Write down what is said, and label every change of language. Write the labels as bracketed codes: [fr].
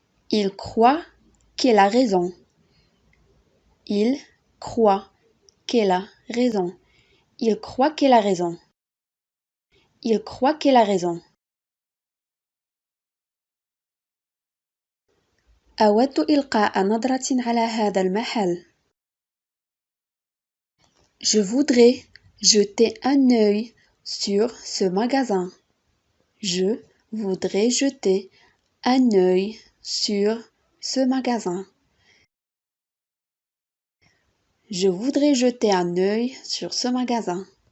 [fr] Il croit qu'elle a raison. Il croit qu'elle a raison. Il croit qu'elle a raison. Il croit qu'elle a raison. [ar] أود إلقاء نظرة على هذا المحل. [fr] Je voudrais jeter un œil sur ce magasin. Je voudrais jeter un œil sur ce magasin. Je voudrais jeter un œil sur ce magasin.